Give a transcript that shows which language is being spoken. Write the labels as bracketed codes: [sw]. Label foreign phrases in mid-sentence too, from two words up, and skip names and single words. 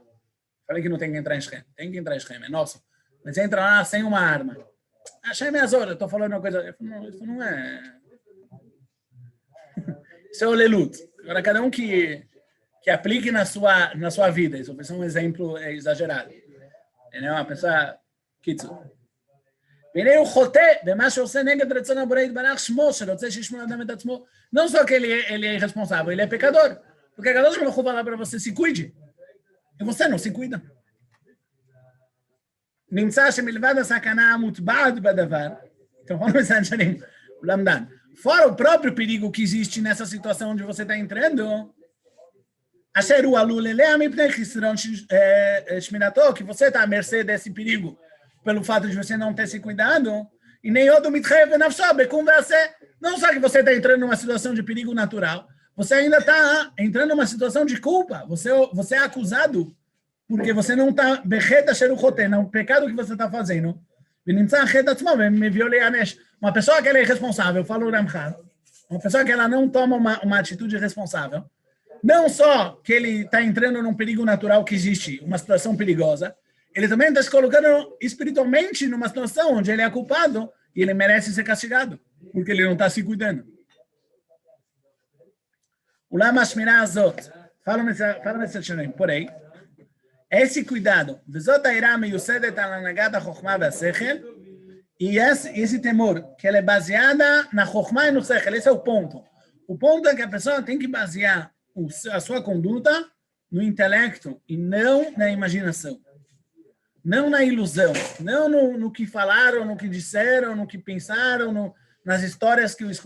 [pt] Falei que não tem que entrar em Shem. Tem que entrar em Shem, é nosso. Mas entra lá sem uma arma. Shem é Azor, eu estou falando uma coisa. Não, isso não é... Isso é o Lelut. Agora, cada um que aplique na sua vida. Isso é um exemplo exagerado. É uma pessoa... [he] קיצור. והנה הוא חוטא במה שעושה נגד רצון הבורא יתברך שמו, שרוצה שישמעו אדם את עצמו. [pt] Não só que ele é irresponsável, ele é pecador. Porque a [he] קדוש ברוך הוא [pt] fala para você, se cuide. E você não se cuida. [he] נמצא שמלבד הסכנה המוטבעת בדבר, [pt] então vamos pensar nisso, o Lamdan. Fora o próprio perigo que existe nessa situação onde você está entrando, [he] אשר הוא עלול אליה מפני חסרון שמירתו, [pt] que você está à mercê desse perigo pelo fato de você não ter se cuidado, e nem outro [he] מתחייב בנפשו בקום ועשה. [pt] Não só que você está entrando numa situação de perigo natural, você ainda está entrando numa situação de culpa. Você é acusado porque você não está [he] בחטא אשר חוטא, [pt] no pecado que você está fazendo. Uma pessoa que ela é irresponsável, fala o Ramchal, uma pessoa que ela não toma uma atitude responsável, não só que ele está entrando num perigo natural que existe, uma situação perigosa, ele também está se colocando espiritualmente numa situação onde ele é culpado e ele merece ser castigado, porque ele não está se cuidando. [he] אולם השמירה הזאת, [pt] fala nesse Shalim, porém, esse cuidado, [he] וזאת היראה מיוסדת על הנהגת החוכמה והשכל, [pt] e esse temor, que ela é baseada na חוכמה e no שכל, esse é o ponto. O ponto é que a pessoa tem que basear a sua conduta no intelecto e não na imaginação. Não na ilusão, não no que falaram, no que disseram, no que pensaram, nas histórias que eu escutei.